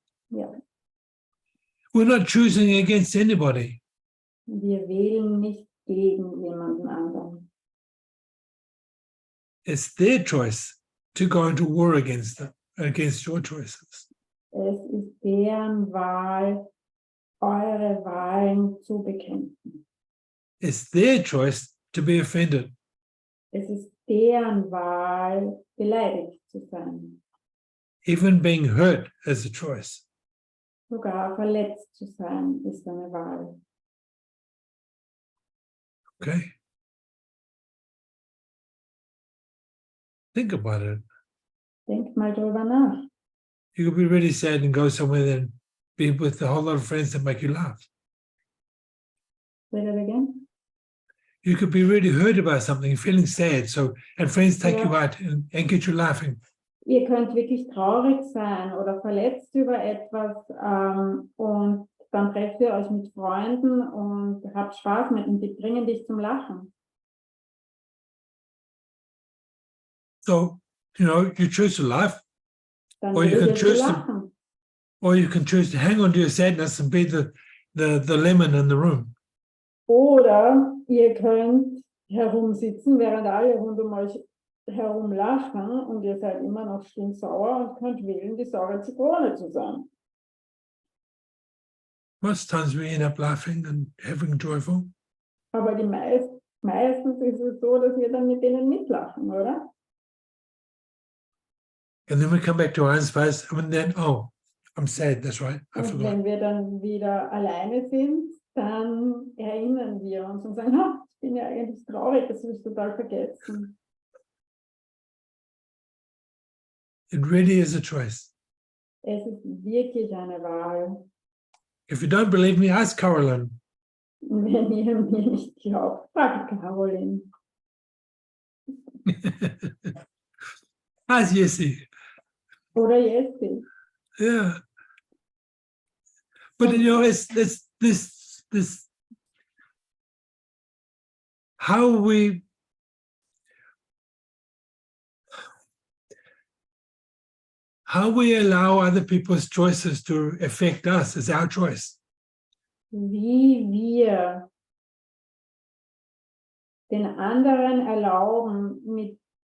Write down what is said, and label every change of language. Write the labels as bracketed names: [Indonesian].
[German] Ja. [English] We're not choosing against anybody. [German] Wir wählen nicht gegen jemanden anderen. [English] It's their choice to go into war against them, against your choices. [German] Es ist deren Wahl, eure Wahlen zu bekämpfen. [English] It's their choice to be offended. [German] Es ist deren Wahl, beleidigt zu sein. [English] even being hurt is a choice. [German] Sogar verletzt zu sein ist eine Wahl. [English] Okay? Think about it. [German] Denkt mal drüber nach. [English] You could be really sad and go somewhere and be with a whole lot of friends that make you laugh. Say that again. You could be really hurt about something, feeling sad, and friends take you out and get you laughing. [German] Ihr könnt wirklich traurig sein oder verletzt über etwas und dann trefft ihr euch mit Freunden und habt Spaß mit und die bringen dich zum Lachen. [English] So, you choose to laugh, [German] Dann [English] or you [German] wählt [English] can [German] ihr zu [English] choose to, [German] lachen. [English] or you can choose to hang on to your sadness and be the lemon in the room. [German] Oder ihr könnt herumsitzen, während alle rund um euch herum lachen und ihr seid immer noch stinksauer und könnt wählen, die saure Zitrone zu sein. [English] Most times we end up laughing and having joyful. [German] Aber meistens ist es so, dass wir dann mit denen mitlachen, oder? [English] And then we come back to our own space and then, oh, I'm sad, that's right, I [German] Und [English] forgot. [German] wenn wir dann wieder alleine sind, dann erinnern wir uns und sagen, ich bin ja eigentlich traurig, das habe ich total vergessen. [English] It really is a choice. [German] Es ist wirklich eine Wahl. [English] If you don't believe me, ask Carolyn. [German] Und wenn ihr mir nicht glaubt, fragt Caroline. [English] Ask Jessie. [German] Oder Jessie. [English] Yeah. But it's this how we allow other people's choices to affect us is our choice. [German] Wie wir den anderen erlauben, mit